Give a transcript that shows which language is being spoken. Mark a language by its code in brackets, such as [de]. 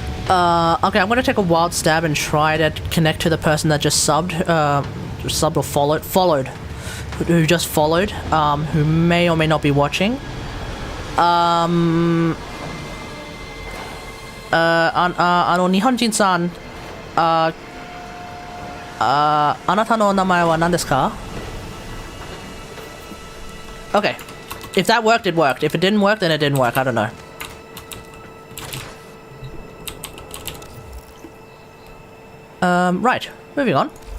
[en] Okay, I'm gonna take a wild stab and try to connect to the person that just subbed, or followed, who just followed, who may or may not be watching. [ja] 日本人さん、あなたの名前は何ですか? [en] Okay. If that worked, it worked. If it didn't work, then it didn't work. I don't know. Right. Moving on.